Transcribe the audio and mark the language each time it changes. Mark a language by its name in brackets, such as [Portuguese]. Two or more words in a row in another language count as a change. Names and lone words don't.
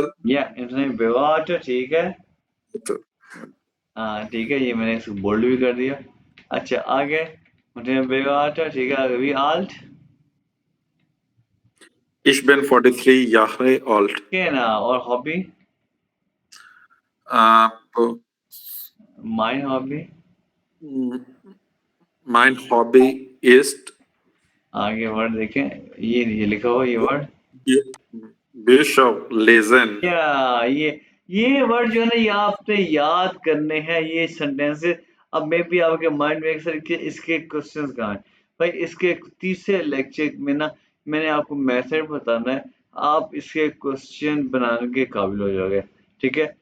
[Hindi] या इसने बेवाटा, ठीक है, हाँ ठीक है, ये मैंने इसको बोल्ड भी कर दिया, अच्छा आगे मुझे बेवाटा, ठीक है, आगे भी आल्ट, [German] Ich bin 43 Jahre alt. [Hindi] के ना, और हॉबी, Uh, [German] Mein Hobby, mein Hobby ist [Hindi] आगे वर्ड देखें, ये लिखा हुआ ये वर्ड, [German] Bücher lesen. [Hindi] या ये वर्ड जो है ना ये आपने याद करने हैं, ये सेंटेंसेस, अब मे भी आपके माइंड में अक्सर कि इसके क्वेश्चंस कहाँ हैं भाई, इसके तीसरे लेक्चर में ना मैंने आपको मेथड बताना है, आप इसके क्वेश्चन बनाने के काबिल हो जाओगे, ठीक है।